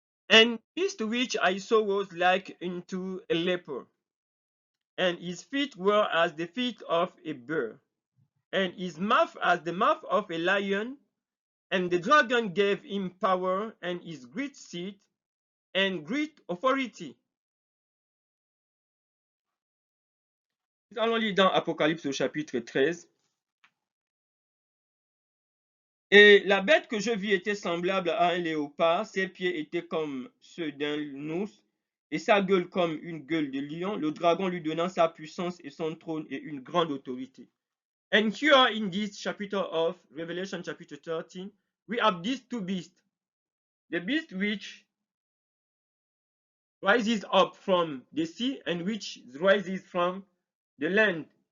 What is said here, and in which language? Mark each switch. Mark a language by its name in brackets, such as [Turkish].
[English] And beast which I saw was like unto a leper, and his feet were as the feet of a bear, and his mouth as the mouth of a lion. And the dragon gave him power and his great seat and great authority. [French] Allons lire dans Apocalypse au chapitre 13. Et la bête que je vis était semblable à un léopard, ses pieds étaient comme ceux d'un ours, et sa gueule comme une gueule de lion, le dragon lui donnant sa puissance et son trône et une grande autorité. [English] And here in this chapter of Revelation chapter 13, we have these two beasts. The beast which rises up from the sea and which rises from the land.